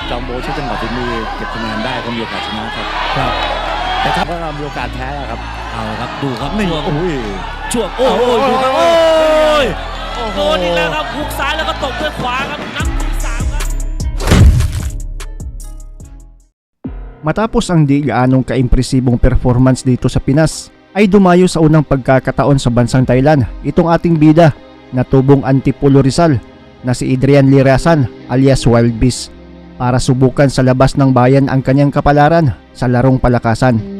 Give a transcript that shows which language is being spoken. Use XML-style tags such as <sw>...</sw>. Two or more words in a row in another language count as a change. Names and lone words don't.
<th>จอมโบใช้จังหวะฝีมือเก็บคะแนนได้ก็มีโอกาสชนะครับแต่ถ้าว่ามีโอกาสแพ้ครับ เอาครับดูครับช่วง ช่วง โอ้ยดูครับโอ้ยโดนอีกแล้วครับหุกซ้ายแล้วก็ตบด้วยขวาครับนับที่3ครับ</th> <tl>Matapos ang di gaanong kaimpresibong performance dito sa Pinas, ay dumayo sa unang pagkakataon sa bansang Thailand itong ating bida na tubong Antipolo Rizal na si Adrian Lirasan alias Wild Beast para subukan sa labas ng bayan ang kanyang kapalaran sa larong palakasan.</tl>